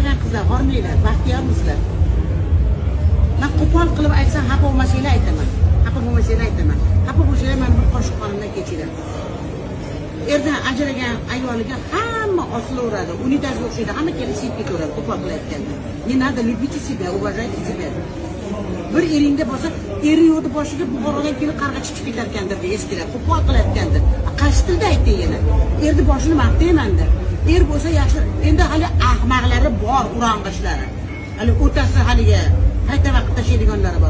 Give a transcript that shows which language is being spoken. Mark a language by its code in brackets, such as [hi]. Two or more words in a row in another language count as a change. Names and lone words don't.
[uz] bormangizlar, hormanglar, baxtiyormisizlar. Men qo'pol qilib aytsam, xafa bo'lmasanglar aytaman. Xafa bo'lmasanglar aytaman. Xafa bo'lsanglar men bir qoshiq qonimdan kechiring. Erdan ajragan ayoliga hamma osilaveradi, unitazga o'xshaydi, hamma kelib siyib ketaveradi qo'pol qilayotganda. [ru] Не надо, любите себя, уважайте себя. [uz] Bir eringda bo'lsa, eri yo'qdi boshiga Buxorodan kelib qarg'a chiqib ketar ekandir, eskilar qo'pol qilayotgandir. Qaysi tilda aytdi yana? Erni boshini maqtayman-da. Er bo'lsa yaxshi, endi hali ahmoqlari bor, urang'ishlari. Hali o'tasi haliga qayta vaqt tashlaydiganlari bor.